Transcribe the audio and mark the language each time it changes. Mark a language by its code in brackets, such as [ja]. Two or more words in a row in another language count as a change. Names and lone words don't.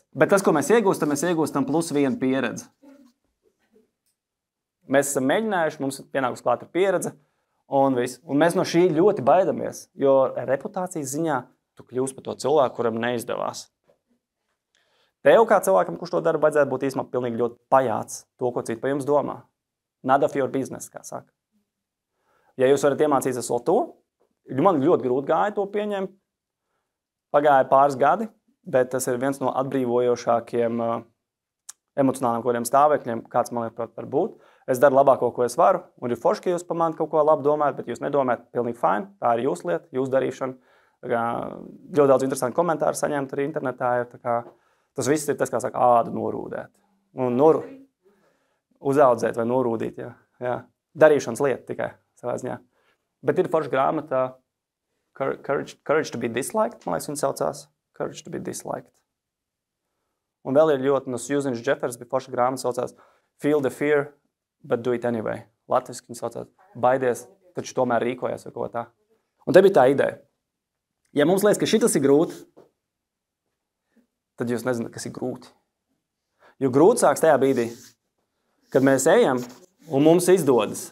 [lv] Bet tas, ko mēs iegūstam +1 pieredzi. Mēs esam mēģinājuši, mums pienākus klāt ir pieredze, un viss. Un mēs no šī ļoti baidamies, jo reputācijas ziņā tu kļūsi par to cilvēku, kuram neizdevās. Tev kā cilvēkam, kurš to dara, vajadzētu būt īstenībā pilnīgi ļoti pajāts to, ko citi par jums domā. [en] None of your business, [lv] kā saka. Ja jūs varat iemācīties vēl to, man ļoti grūti gāja to pieņemt. Pagāja pāris gadi, bet tas ir viens no atbrīvojošākiem emocionāliem kodiem stāvekļiem, kāds man liekas var būt. Es daru labāko, ko es varu, un ir forši, ka jūs par mani kaut ko labu domājat, bet jūs nedomājat pilnīgi fine. Tā ir jūsu lieta, jūsu darīšana. Ļoti daudz interesantu komentāru saņemt arī internetā. Tas viss ir tas, kā saka, ādu norūdēt. Un uzaudzēt vai norūdīt, jā. Darīšanas lieta tikai savā ziņā. Bet ir forša grāmata Courage to be disliked, man liekas, viņa saucās. Courage to be disliked. Un vēl ir ļoti, no Susan Jeffers bija forša grāmata, saucās Feel the fear, but do it anyway. Latviski viņa saucās baidies, taču tomēr rīkojas vai ko tā. Un te bija tā ideja. Ja mums liekas, ka šitas ir grūti, tad jūs nezināt, kas ir grūti. Jo grūti sāks tajā brīdī, kad mēs ejam un mums izdodas.